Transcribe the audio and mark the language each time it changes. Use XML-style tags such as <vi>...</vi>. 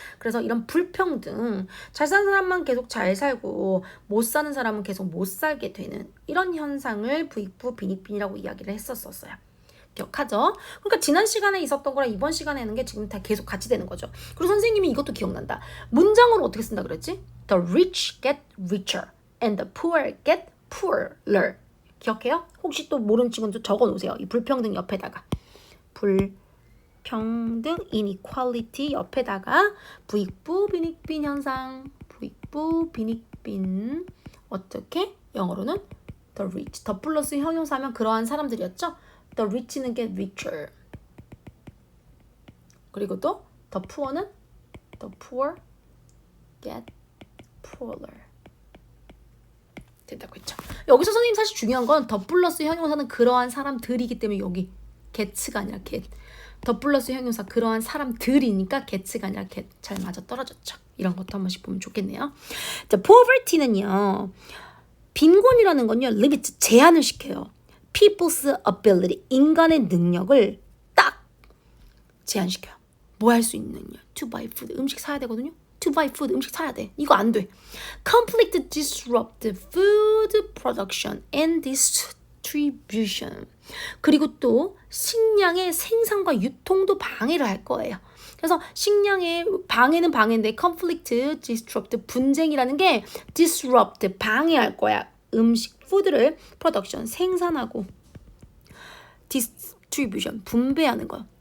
<ko>그래서 이런 불평등 잘 사는 사람만 계속 잘 살고 못 사는 사람은 계속 못 살게 되는 이런 현상을 부익부 빈익빈이라고 이야기를 했었어요. 기억하죠? 그러니까 지난 시간에 있었던 거랑 이번 시간에 하는 게 지금 다 계속 같이 되는 거죠. 그리고 선생님이 이것도 기억난다. 문장으로 어떻게 쓴다 그랬지?</ko> <en>The rich get richer and the poor get poorer.</en> <ko>기억해요? 혹시 또 모르는 친구는 적어 놓으세요. 이 불평등 옆에다가. 불평등 inequality 옆에다가 부익부 빈익빈 현상. 부익부 빈익빈 어떻게? 영어로는 the rich. 더 플러스 형용사면 그러한 사람들이었죠?</ko> <en>The rich는 get richer.</en> <ko>그리고 또</ko> <en>the poor는 the poor get poorer.</en> <ko>된다고 했죠. 여기서 선생님 사실 중요한 건 더 플러스 형용사는 그러한 사람들이기 때문에 여기 get가 아니라 get. 더 플러스 형용사 그러한 사람들이니까 get가 아니라 get. 잘 맞아 떨어졌죠. 이런 것도 한 번씩 보면 좋겠네요. 자, poverty는요. 빈곤이라는 건요. limit 제한을 시켜요. people's ability 인간의 능력을 딱 제한시켜요. 뭐 할 수 있느냐?</ko> <en>to buy food</en> <ko>음식 사야 되거든요. to buy food 음식 사야 돼. 이거 안 돼.</ko> <en>completely disrupt food production and distribution.</en> <ko>그리고 또 식량의 생산과 유통도 방해를 할 거예요. 그래서 식량의 방해는 방해인데 conflict, disrupt 분쟁이라는 게 disrupt 방해할 거야. 음식 푸드를 production 생산하고 distribution 분배하는 거예요.</ko>